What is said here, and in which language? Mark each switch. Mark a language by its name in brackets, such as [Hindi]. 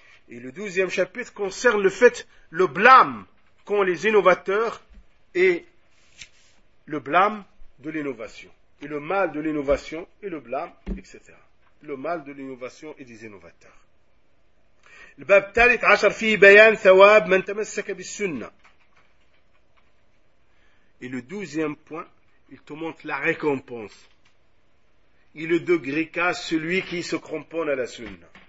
[French] Et le douzième chapitre concerne le fait, le blâme qu'ont les innovateurs, et le blâme de l'innovation, et le mal de l'innovation, et le blâme, etc. Le mal de l'innovation et des innovateurs. [Arabic] الباب الثالث عشر فيه بيان ثواب من تمسك بالسنة. [French] Et le douzième point, il te montre la récompense. Et le degré qu'a celui qui se cramponne à la sunna.